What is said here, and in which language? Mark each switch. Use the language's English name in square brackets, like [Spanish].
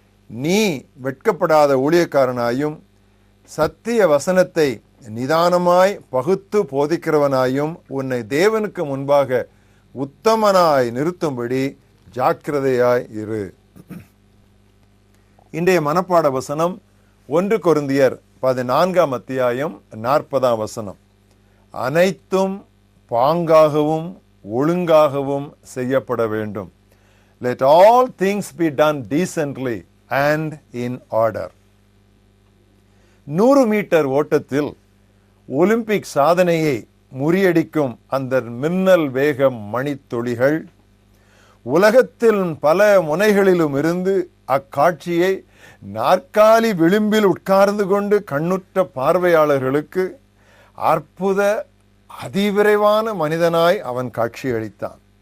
[Tamil] நீ வெட்கப்படாத ஊழியக்காரனாயும் சத்திய வசனத்தை நிதானமாய் பகுத்து போதிக்கிறவனாயும் உன்னை தேவனுக்கு முன்பாக உத்தமனாய் நிறுத்தும்படி ஜாக்கிரதையாய் இரு. இன்றைய மனப்பாட வசனம் 1 கொரிந்தியர் 14ஆம் அத்தியாயம் 40ஆம் வசனம். அனைத்தும் பாங்காகவும் ஒழுங்காகவும் செய்யப்பட வேண்டும். [English] Let all things be done decently and in order. [Tamil] 100 metre ஓட்டத்தில் ஒலிம்பிக் சாதனையை முறியடிக்கும் அந்த மின்னல் வேக மணித்துளிகள் உலகத்தில் பல முனைகளிலும் இருந்து அக்காட்சியை நாற்காலி விளிம்பில் உட்கார்ந்து கொண்டு கண்ணுற்ற பார்வையாளர்களுக்கு அற்புத அதிவிரைவான மனிதனாய் அவன் காட்சியளித்தான்.